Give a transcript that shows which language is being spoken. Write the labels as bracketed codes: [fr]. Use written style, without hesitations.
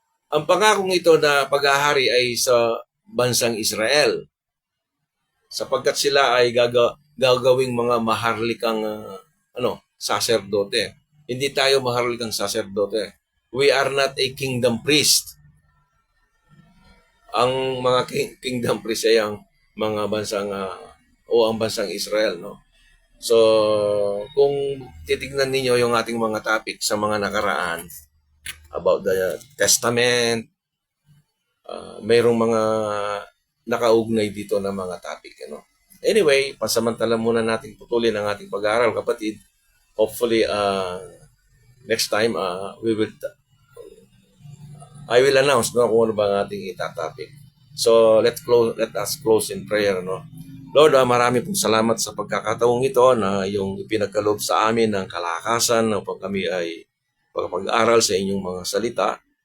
[tl] Ang pangakong ito na paghahari ay sa bansang Israel, sapagkat sila ay gagawing mga maharlikang saserdote. Hindi tayo maharlikang saserdote. [en] We are not a kingdom priest. [tl] Ang mga kingdom priest ay ang mga bansang ang bansang Israel, no? So, kung titignan ninyo yung ating mga topic sa mga nakaraan [en] about the Testament, [tl] mayroong mga nakaugnay dito na mga topic, ano. Anyway, pansamantala muna natin putulin ang ating pag-aaral, kapatid. [en] Hopefully, next time, I will announce, [tl] no, kung ano ba ang ating itatopic. [en] So, let us close in prayer, no. [tl] Lord, marami pong salamat sa pagkakataong ito na yung ipinagkaloob sa amin ng kalakasan upang kami ay pag-aaral sa inyong mga salita.